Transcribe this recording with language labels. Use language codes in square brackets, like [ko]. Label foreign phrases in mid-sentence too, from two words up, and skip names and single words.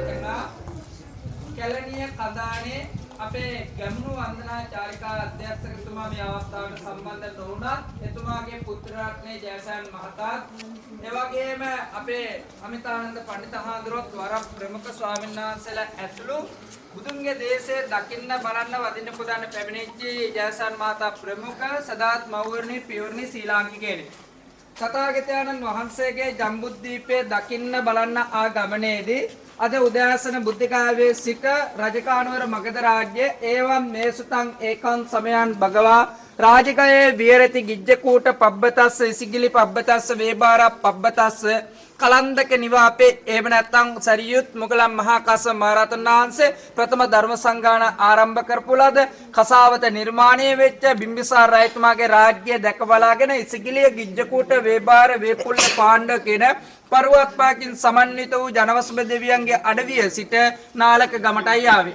[si] කැලණිය කදානේ අපේ ගැමුණු වන්දනා චාරිකා අධ්‍යක්ෂකතුමා එතුමා මේ අවස්ථාවට සම්බන්ධ නොවුණත් එතුමාගේ පුත්‍ර රත්නේ ජයසන් මහතාත් ඒ වගේම අපේ අමිතානන්ද පඬිතුහාඳුරත් වර ප්‍රමුඛ ස්වාමීන් වහන්සේලා ඇතුළු බුදුන්ගේ දේශයේ දකින්න බලන්න වදින්න පුදන්න පැමිණිච්ච ජයසන් මහතා ප්‍රමුඛ සදාත් මෞවරණී පියවරණී ශ්‍රී ලාංකිකයෙනි. තථාගතයන්න් වහන්සේගේ ජම්බුද්දීපයේ දකින්න බලන්න ආ ගමනේදී අද උදෑසන බුද්ධිකාවේ සිට රජකානුවර මගධ රාජ්‍යයේ [pi] ඒවම් මේසුතං ඒකං සමයන් භගවා රාජකයේ විහෙරති ගිජ්ජකූට පබ්බතස්ස ඉසිගිලි පබ්බතස්ස වේබාර පබ්බතස්ස කලන්දක නිවාපේ [si] එහෙම නැත්නම් සරියුත් මුගලන් මහා කස්සප මහ රහතන් වහන්සේ ප්‍රථම ධර්ම සංගායන ආරම්භ කරපු ලද කසාවත නිර්මාණය වෙච්ච බිම්බිසාර රජතුමාගේ රාජ්‍යය දැක බලාගෙන ඉසිගිලිය ගිජ්ජකූට වේබාර වේපුල්ල පාණ්ඩ කියන පර්වත පාකින් සමන්විත වූ ජනවසභ දෙවියන්ගේ අඩවිය සිට නාලක ගමටයි ආවේ.